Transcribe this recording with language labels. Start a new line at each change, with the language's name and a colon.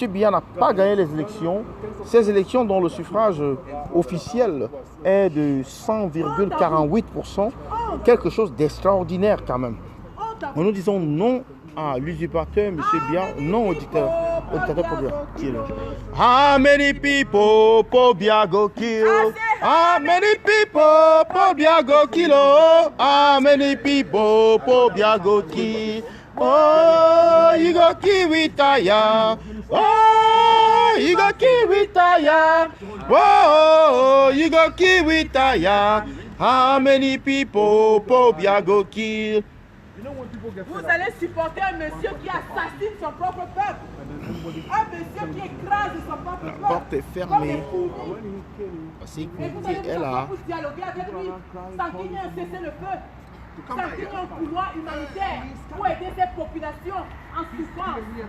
French: Biya n'a pas gagné les élections. Ces élections dont le suffrage officiel est de 100,48%, quelque chose d'extraordinaire quand même. Nous disons non à l'usurpateur M. Biya, non au dictateur qui est là.
Cameroon Pidgin: How many people Paul Biya go kill? How many people Paul Biya go kill? How many people Paul Biya go kill? Oh, you go kill retire. Oh, you go kill retire. Oh, you go kill retire. How many people Paul Biya go kill?
French: Vous allez supporter un monsieur qui assassine son propre peuple. Un monsieur qui écrase son propre peuple. La porte est fermée. La Et sécurité vous allez est là. vous dialoguer avec lui sans qu'il y ait un cessez-le-feu. Sans qu'il y ait un couloir humanitaire pour aider ces populations en souffrance.